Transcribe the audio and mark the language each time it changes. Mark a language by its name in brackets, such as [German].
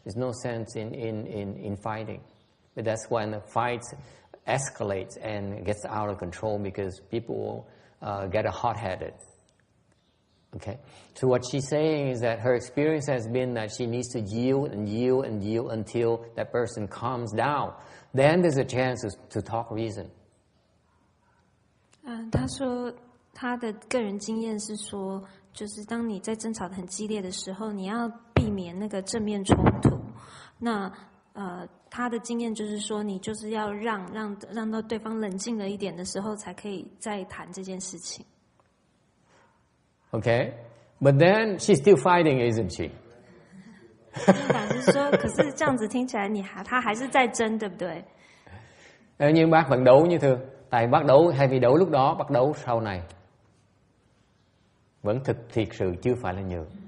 [English] There's no sense in fighting. But that's when the fight escalates and gets out of control because people get hot-headed. Okay? So what she's saying is that her experience has been that she needs to yield and yield and yield until that person calms down. Then there's a chance to talk reason. [Chinese] 他说他的个人经验是说，就是当你在争吵得很激烈的时候，你要避免那个正面冲突。那他的经验就是说，你就是要让到对方冷静了一点的时候，才可以再谈这件事情。 [English] Okay, but then she's still fighting, isn't she? [Chinese] 法师说，可是这样子听起来，他还是在争，对不对？ [Vietnamese] Nhưng bác vẫn đấu như thường. Tại bác đấu hay vì đấu lúc đó, bác đấu sau này vẫn thiệt sự chưa phải là nhường.